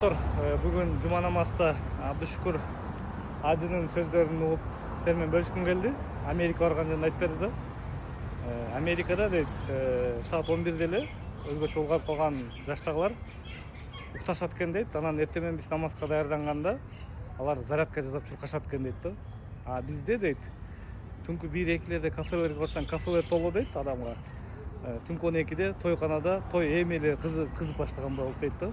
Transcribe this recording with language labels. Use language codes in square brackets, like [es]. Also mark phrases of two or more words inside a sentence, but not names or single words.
[kk] Бүгін жұма намазда Абдушукур ажының сөздерін ұғып сенімен бөлішкім келді. Америка барған жөнін айтып берді да. Америкада дейді, [ky] саат 11-де эле өзгөчө улгап калган жаштагылар укташат экен дейт. Анан эртең биз намазга даярданганда алар зарядка жасап чуркашат экен дейт да. А бизде дейт, түнкү 1-2-лерде кафелерге барсаң, кафелер толуу дейт адамга. Түнкү 12-де тойканада той эми эле кызып баштаган болот дейт да.